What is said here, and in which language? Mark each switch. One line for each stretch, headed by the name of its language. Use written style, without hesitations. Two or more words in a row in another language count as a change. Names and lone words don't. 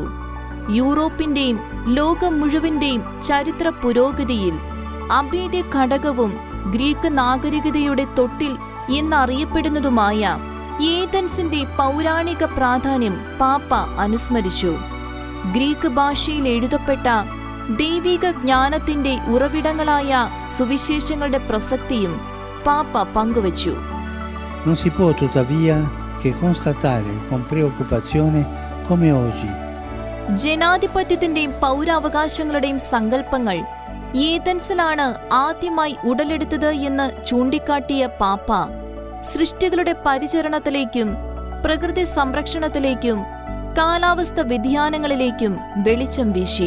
Malayalam: യൂറോപ്പിന്റെയും ലോകം മുഴുവന്റെയും ചരിത്ര പുരോഗതിയിൽ അഭേദ്യ ഘടകവും ഗ്രീക്ക് നാഗരികതയുടെ തൊട്ടിൽ എന്നറിയപ്പെടുന്നതുമായ ഏതൻസിന്റെ പൗരാണിക പ്രാധാന്യം പാപ്പ അനുസ്മരിച്ചു. ഗ്രീക്ക് ഭാഷയിൽ എഴുതപ്പെട്ട ദൈവിക ജ്ഞാനത്തിന്റെ ഉറവിടങ്ങളായ സുവിശേഷങ്ങളുടെ പ്രസക്തിയും പാപ്പ പങ്കുവച്ചു.
Italian: Non si può tuttavia che constatare con preoccupazione come oggi
Malayalam: ജനാധിപത്യത്തിന്റെയും പൗരാവകാശങ്ങളുടെയും സങ്കല്പങ്ങൾ ഏതൻസിലാണ് ആദ്യമായി ഉടലെടുത്തത് എന്ന് ചൂണ്ടിക്കാട്ടിയ പാപ്പ സൃഷ്ടികളുടെ പരിചരണത്തിലേക്കും പ്രകൃതി സംരക്ഷണത്തിലേക്കും കാലാവസ്ഥ വ്യതിയാനങ്ങളിലേക്കും വെളിച്ചം വീശി.